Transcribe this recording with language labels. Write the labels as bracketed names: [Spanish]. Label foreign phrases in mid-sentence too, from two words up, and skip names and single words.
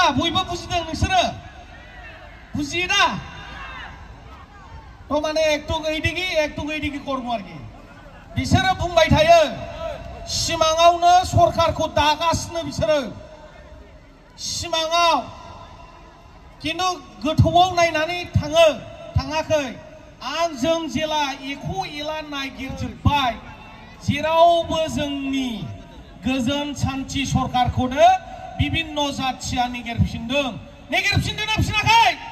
[Bangla] বইবা বুঝলেন নসরে বুঝিয়ে না তো মানে একটু এইদিকে করবো আর কি। [Bodo] बिसोरो बुंबाय थायो सिमाङावनो सरकारखौ दागासिनो बिसोरो सिमाङाव, किन्तु गोथौआव नायनानै थाङाखै। जों जेला एख' एला नागिरजोब्बाय, जेरावबो जोंनि गोजोन सान्थि सरकारखौनो बिभिन्न जाथिया नागिरफिनदों ना फिनाखै?